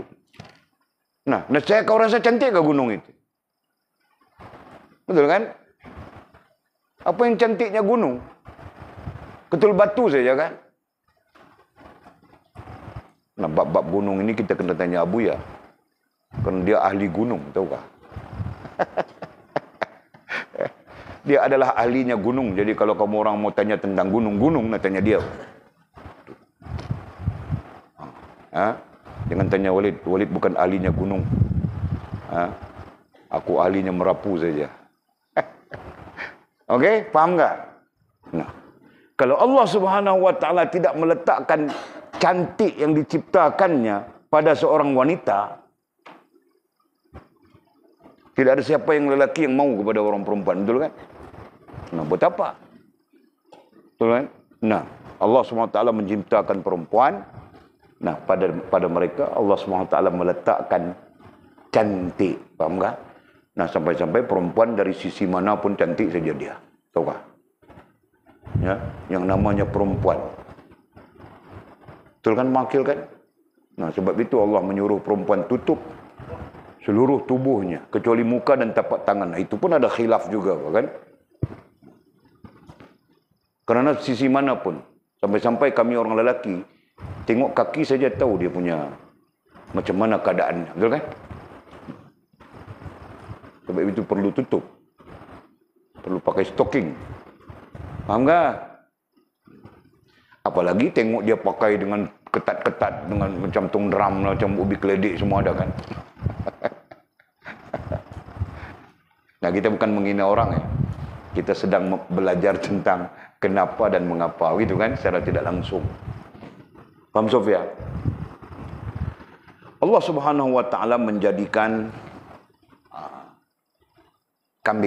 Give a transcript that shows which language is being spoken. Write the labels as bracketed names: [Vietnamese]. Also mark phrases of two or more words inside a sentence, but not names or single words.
[Malay] Nah, saya kau rasa cantik ke gunung itu? Betul kan? Apa yang cantiknya gunung? Ketul batu saja kan? Nah, bab-bab gunung ini kita kena tanya Abu ya. Kerana dia ahli gunung, tahu kah? Dia adalah ahlinya gunung. Jadi kalau kamu orang mau tanya tentang gunung-gunung, nak tanya dia. Jangan tanya Walid. Walid bukan ahlinya gunung. Aku ahlinya Merapu saja. Okey, faham tak? Nah, kalau Allah [Arabic] سبحانه وتعالى [Malay] tidak meletakkan cantik yang diciptakannya pada seorang wanita, tidak ada siapa yang lelaki yang mau kepada orang perempuan, betul kan? Nah, buat apa? Betul kan? Nah, Allah SWT menciptakan perempuan. Nah, pada mereka Allah SWT meletakkan cantik. Faham tak? Nah, sampai-sampai perempuan dari sisi mana pun cantik saja dia. Tahu tak? Ya, yang namanya perempuan. Betul kan, makil kan? Nah, sebab itu Allah menyuruh perempuan tutup seluruh tubuhnya kecuali muka dan tapak tangan. Nah, itu pun ada khilaf juga kan? Kerana sisi manapun, sampai-sampai kami orang lelaki tengok kaki saja tahu dia punya macam mana keadaannya, betul kan? Sebab itu perlu tutup, perlu pakai stocking. Faham tak? Apalagi tengok dia pakai dengan ketat-ketat, dengan macam tung drum, macam ubi keledek semua ada kan? Nah, kita bukan menghina orang ya. Kita sedang belajar tentang kenapa dan mengapa, gitu kan? Secara tidak langsung. Faham Sofia? Allah [Arabic] سبحانه وتعالى [Malay] menjadikan kambing.